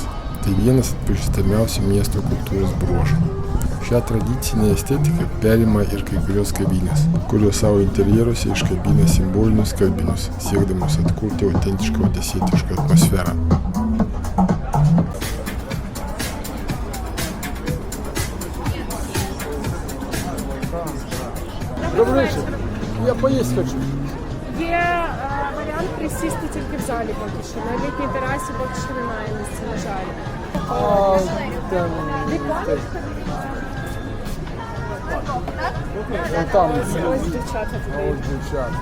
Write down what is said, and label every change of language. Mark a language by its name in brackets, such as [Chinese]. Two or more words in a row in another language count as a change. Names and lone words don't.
[Lithuanian] Tai vienas atpažįstamiausių miesto kultūros bruožų. Šią tradicinę estetiką perima ir kai kurios kavinės, kurios savo interjeruose iškabina simbolinius skalbinius, siekdamos atkurti autentišką odesietišką atmosferą. [Russian] Добрый вечер. Я поесть хочу. [Ukrainian] Є варіант присісти тільки в залі поки що. На літній терасі поки що немає місця, на жаль. Там, там, Ось дівчата туди. ось дівчата.